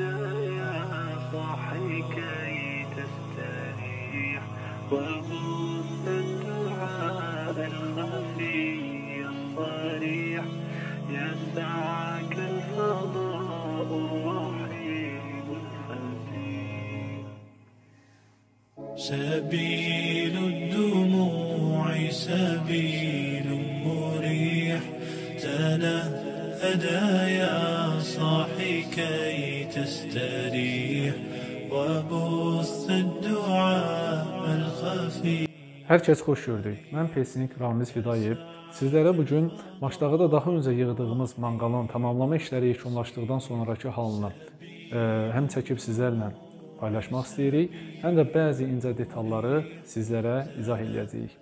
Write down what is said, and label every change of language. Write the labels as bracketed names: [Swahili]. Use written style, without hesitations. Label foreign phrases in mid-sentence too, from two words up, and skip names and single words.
[Arabic] يا صاحي كي تستريح وبث الدعاء الخفي الصريح يسعك الفضاء الرحيم الفسيح سبيل الدموع سبيل مريح تنهد يا صاحي كي تستريح وبث الدعاء الخفي. [Azerbaijani] Hər kəs xoş gördük. Mən pesnik Ramiz Fidayev. Sizlərə bugün Maçdağda daha öncə yığdığımız manqalın tamamlama işləri yekunlaşdıqdan sonrakı halını həm çəkib sizlərlə paylaşmaq istəyirik, həm də bəzi incə detalları sizlərə izah edəcəyik.